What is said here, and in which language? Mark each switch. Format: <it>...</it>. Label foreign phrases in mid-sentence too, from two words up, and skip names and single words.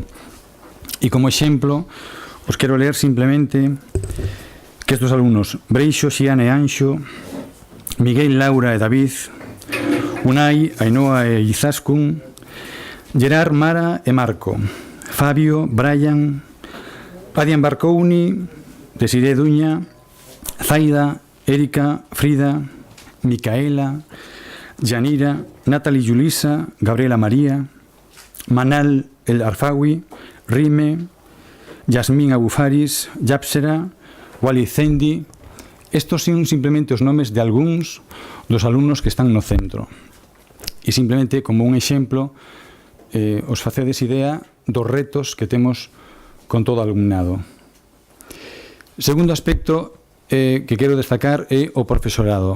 <gl>E como exemplo, os quero ler simplemente que estes alumnos: Breixo, Xiana e Anxo, Miguel, Laura e David, Unai, Ainhoa e Izaskun, Gerard, Mara e Marco, Fabio, Brian, Adian Barcouni, Desiré Duña, Zaida, Erika, Frida, Micaela, Yanira, Natalie Yulisa, Gabriela María, Manal El Arfawi, Rime, Yasmín Abufaris, Yapsera, Wali Zendi. Estos son simplemente os nomes de algúns dos alumnos que están no centro. E simplemente, como un exemplo, os facedes idea dos retos que temos con todo o alumnado. Segundo aspecto que quero destacar é o profesorado.</gl>